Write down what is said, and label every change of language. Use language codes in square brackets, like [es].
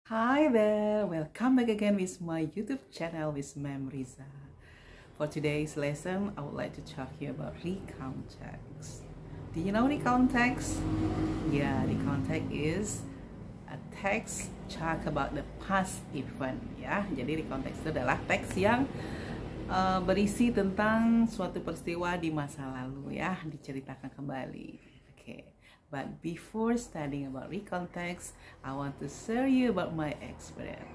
[en] Hi there, welcome back again with my YouTube channel with Ma'am Riza. For today's lesson, I would like to talk here about recount text. Do you know recount text? Yeah, recount text is a text talk about the past event. [id] Ya, jadi recount text itu adalah teks yang berisi tentang suatu peristiwa di masa lalu ya, diceritakan kembali. Oke. [en] But before studying about recount text, I want to share you about my experience.